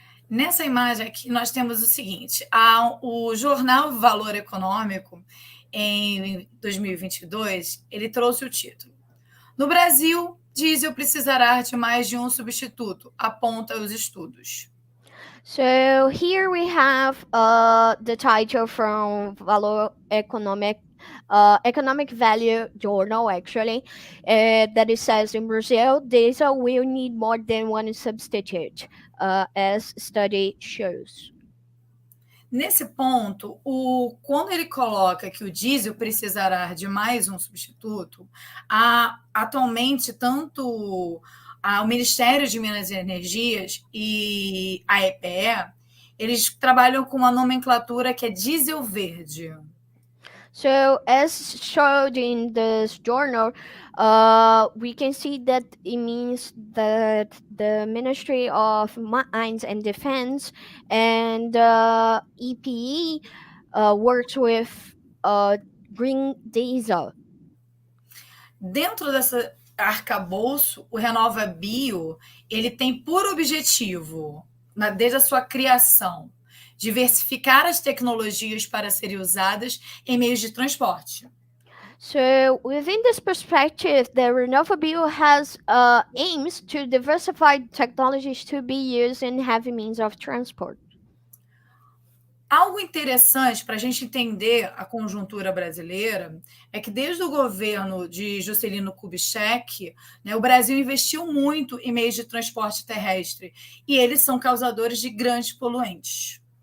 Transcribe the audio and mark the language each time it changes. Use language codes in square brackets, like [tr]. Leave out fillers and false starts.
[pt] Nessa imagem aqui, nós temos o seguinte: o jornal Valor Econômico, em 2022, ele trouxe o título: No Brasil, diesel precisará de mais de um substituto, aponta os estudos. [en] So here we have the title from Valor Economic Value Journal, actually, that it says in Brazil, diesel will need more than one substitute, as study shows. [pt] Nesse ponto, quando ele coloca que o diesel precisará de mais um substituto, atualmente tanto o Ministério de Minas e Energias e a EPE, eles trabalham com uma nomenclatura que é diesel verde. [en] So, as showed in this journal, we can see that it means that the Ministry of Mines and Defense and EPE works with green diesel. [pt] Dentro dessa arcabouço, o Renova Bio, ele tem por objetivo, desde a sua criação, diversificar as tecnologias para serem usadas em meios de transporte. [en] So, within this perspective, the Renova Bio has aims to diversify technologies to be used in heavy means of transport. [pt] Algo interessante para a gente entender a conjuntura brasileira é que desde o governo de Juscelino Kubitschek, né, o Brasil investiu muito em meios de transporte terrestre e eles são causadores de grandes poluentes.